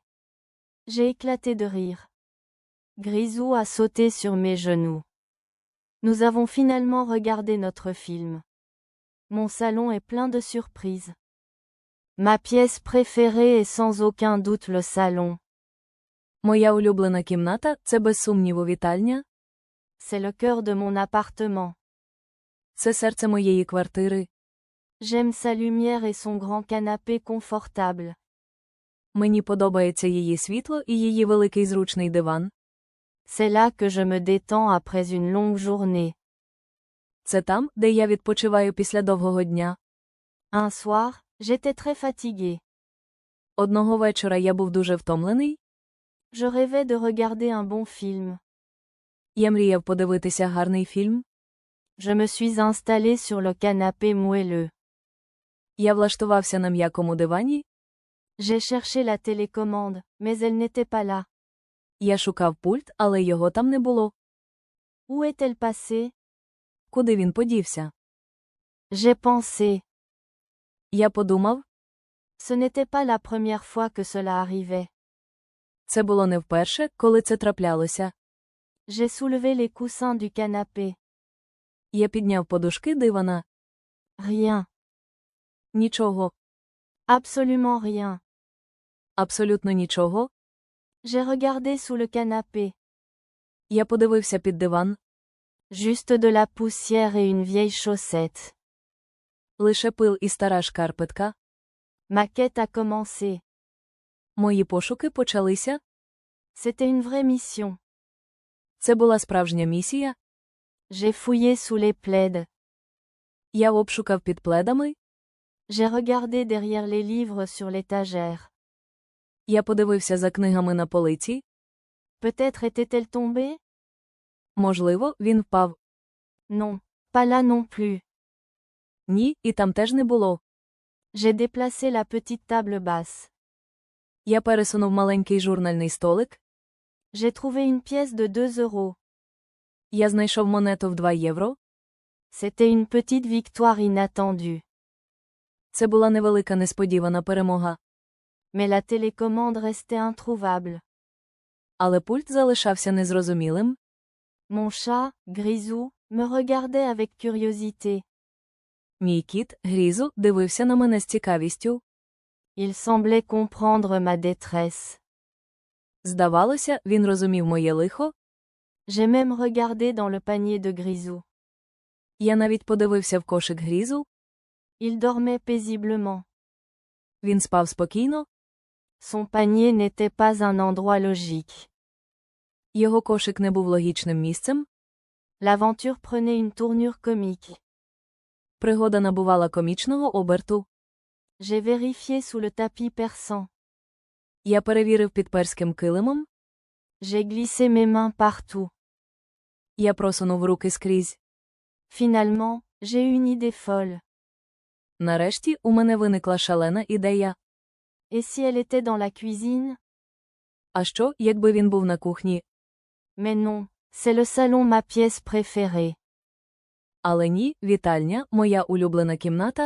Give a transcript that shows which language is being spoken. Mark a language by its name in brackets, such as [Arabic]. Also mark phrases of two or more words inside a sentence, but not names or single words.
[French] J'ai éclaté de rire. Grisou a sauté sur mes genoux. Nous avons finalement regardé notre film. Mon salon est plein de surprises. Ma pièce préférée est sans aucun doute le salon. [Ukrainian] Моя улюблена кімната – це без сумніву вітальня. [French] C'est le cœur de mon appartement. [Ukrainian] Це серце моєї квартири. [French] J'aime sa lumière et son grand canapé confortable. [Ukrainian] Мені подобається її світло і її великий зручний диван. [French] C'est là que je me détends après une longue journée. [Ukrainian] Це там, де я відпочиваю після довгого дня. [French] Un soir, j'étais très fatiguée. [Ukrainian] Одного вечора я був дуже втомлений. [French] Je rêvais de regarder un bon film. [Ukrainian] Я мріяв подивитися гарний фільм. [French] Je me suis installée sur le canapé moelleux. [Ukrainian] Я влаштувався на м'якому дивані. [French] J'ai cherché la télécommande, mais elle n'était pas là. [Ukrainian] Я шукав пульт, але його там не було. [French] Où est-elle passée? [Ukrainian] Куди він подівся? [French] J'ai pensé. [Ukrainian] Я подумав, [French] Ce n'était pas la première fois que cela arrivait. [Ukrainian] це було не вперше, коли це траплялося. [French] J'ai soulevé les coussins du canapé. [Ukrainian] Я підняв подушки дивана. [French] Rien. [Ukrainian] Нічого. [French] Absolument rien. [Ukrainian] Абсолютно нічого. [French] J'ai regardé sous le canapé. [Ukrainian] Я подивився під диван. [French] Juste de la poussière et une vieille chaussette. [Ukrainian] Лише пил і стара шкарпетка. [French] Ma quête a commencé. [Ukrainian] Мої пошуки почалися. [French] C'était une vraie mission. [Ukrainian] Це була справжня місія. [French] J'ai fouillé sous les plaids. [Ukrainian] Я обшукав під пледами. [French] J'ai regardé derrière les livres sur l'étagère. [Ukrainian] Я подивився за книгами на полиці. [French] Peut-être était-elle tombée? [Ukrainian] Можливо, він впав. [French] Non, pas là non plus. [Ukrainian] Ні, і там теж не було. [French] J'ai déplacé la petite table basse. [Ukrainian] Я пересунув маленький журнальний столик. [French] J'ai trouvé une pièce de 2 euros. [Ukrainian] Я знайшов монету в 2 євро. [French] C'était une petite victoire inattendue. [Ukrainian] Це була невелика несподівана перемога. [French] Mais la télécommande restait introuvable. [Ukrainian] Але пульт залишався незрозумілим. [French] Mon chat, Grisou, me regardait avec curiosité. [Ukrainian] Мій кіт, Грізу, дивився на мене з цікавістю. [French] Il semblait comprendre ma détresse. [Ukrainian] Здавалося, він розумів моє лихо. [French] J'ai même regardé dans le panier de Grisou. [Ukrainian] Я навіть подивився в кошик Грізу. [French] Il dormait paisiblement. [Ukrainian] Він спав спокійно. [French] Son panier n'était pas un endroit logique. [Ukrainian] Його кошик не був логічним місцем. [French] L'aventure prenait une tournure comique. [Ukrainian] Пригода набувала комічного оберту. [French] J'ai vérifié sous le tapis persan. [Ukrainian] Я перевірив під перським килимом. [French] J'ai glissé mes mains partout. [Ukrainian] Я просунув руки скрізь. [French] Finalement, j'ai eu une idée folle. [Ukrainian] Нарешті, у мене виникла шалена ідея. [French] Et si elle était dans la cuisine? [Ukrainian] А що, якби він був на кухні? [French] Mais non, c'est le salon ma pièce préférée. [Ukrainian] Але ні, вітальня, моя улюблена кімната.